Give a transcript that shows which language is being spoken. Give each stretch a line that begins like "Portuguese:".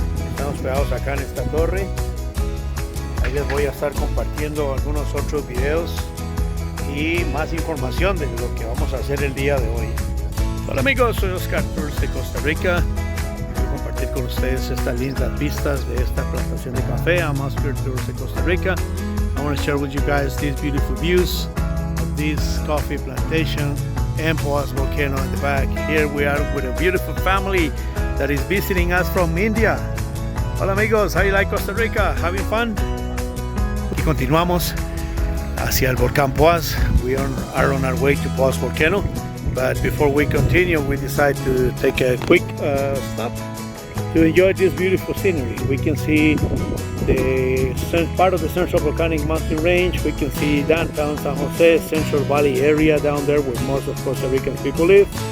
Spanish: Estamos pegados acá en esta torre. Ahí les voy a estar compartiendo algunos otros videos y más información de lo que vamos a hacer el día de hoy. Hola amigos, soy Oscar Tours de Costa Rica. Voy a compartir con ustedes estas lindas vistas de esta plantación de café.
English: I'm Oscar Tours de Costa Rica. I want to share with you guys these beautiful views of this coffee plantation and Poas volcano in the back. Here we are with a beautiful family that is visiting us from India.
Spanish: Hola amigos,
English: how you like Costa Rica? Having fun?
Spanish: Y continuamos hacia el volcán Poas.
English: We are on our way to Poas volcano, but before we continue, we decide to take a quick stop to enjoy this beautiful scenery. We can see the part of the Central Volcanic Mountain Range. We can see downtown San Jose, Central Valley area down there where most of Costa Rican people live.